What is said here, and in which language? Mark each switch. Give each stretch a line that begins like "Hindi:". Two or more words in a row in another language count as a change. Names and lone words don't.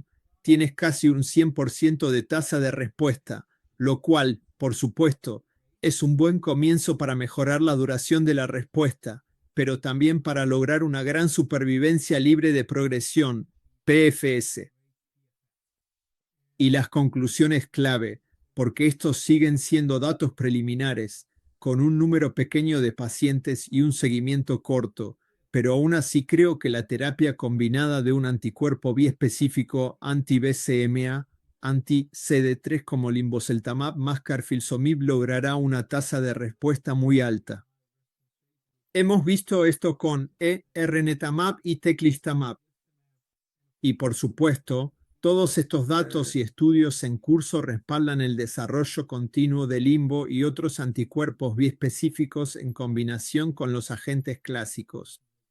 Spanish: Tienes casi un 100% de tasa de respuesta, lo cual, por supuesto, es un buen comienzo para mejorar la duración de la respuesta, pero también para lograr una gran supervivencia libre de progresión, PFS. Y las conclusiones clave, porque estos siguen siendo datos preliminares, con un número pequeño de pacientes y un seguimiento corto, pero aún así creo que la terapia combinada de un anticuerpo biespecífico anti-BCMA, anti-CD3 como linvoseltamab más carfilzomib logrará una tasa de respuesta muy alta. Hemos visto esto con ernetamab y teclistamab. Y por supuesto, todos estos datos y estudios en curso respaldan el desarrollo continuo de limbo y otros anticuerpos biespecíficos en combinación con los agentes clásicos.